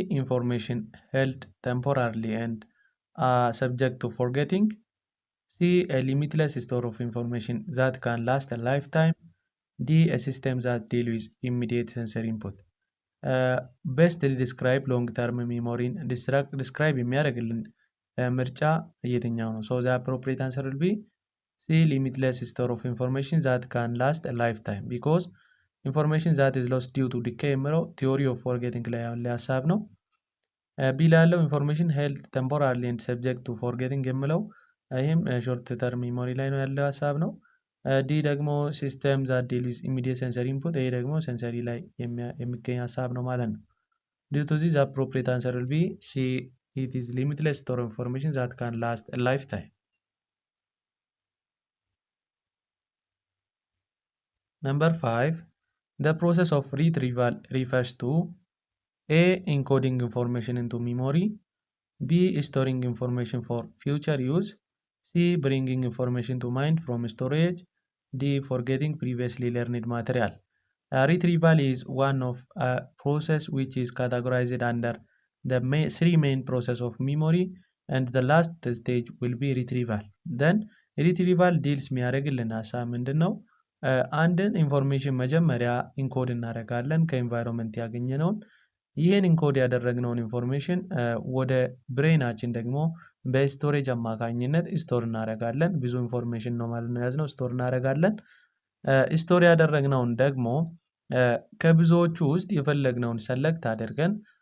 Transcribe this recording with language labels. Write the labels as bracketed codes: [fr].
[en] Information held temporarily and subject to forgetting. C. A limitless store of information that can last a lifetime. D. A system that deals with immediate sensory input. Best describe long term memory describe [am] የሚያደርግልን ምርጫ የትኛው ነው? [en] so the appropriate answer will be C. Limitless store of information that can last a lifetime because information that is lost due to decay የሚለው theory of forgetting [am] ላይ ያለ ሀሳብ ነው። ቢ ላይ ያለው [en] ኢንፎርሜሽን ሄልድ ቴምፖራሪ ኤንድ ሰብጀክት ቱ ፎርጌቲንግ [am] የሚለው ይህም ሾርት ተርም ሚሞሪ ላይ ነው ያለው ሀሳብ ነው። [en] ዲ ደግሞ ሲስተም ዛት ዲል ዊዝ ኢሚዲየት ሴንሰሪ ኢንፑት፣ [am] ይሄ ደግሞ ሴንሰሪ ላይ የሚገኝ ሀሳብ ነው ማለት ነው። [en] ዲው ቱ ዚስ አፕሮፕሪየት አንሰር ዊል ቢ ሲ ኢት ኢዝ ሊሚትለስ ስቶር ኦፍ ኢንፎርሜሽን ዛት ካን ላስት ኤ ላይፍ ታይም። ነምበር 5 the process of retrieval refers to A. Encoding information into memory, B. Storing information for future use, C. Bringing information to mind from storage, D. Forgetting previously learned material. Retrieval is one of a process which is categorized under the three main process of memory, and the last stage will be retrieval. Then retrieval deals [am] የሚያደርግልን ሀሳብ ምንድን ነው? አንድን ኢንፎርሜሽን መጀመሪያ ኢንኮድ እናደርጋለን ከኢንቫይሮንመንት ያገኘነውን። ይህን ኢንኮድ ያደረግነውን ኢንፎርሜሽን ወደ ብሬናችን ደግሞ በስቶሬጅ አማካኝነት ስቶር እናደርጋለን። ብዙ ኢንፎርሜሽን ነው ማለት ነው ያዝነው፣ ስቶር እናደርጋለን። ስቶር ያደረግነውን ደግሞ ከብዙዎቹ ውስጥ የፈለግነውን ሰለክት አድርገን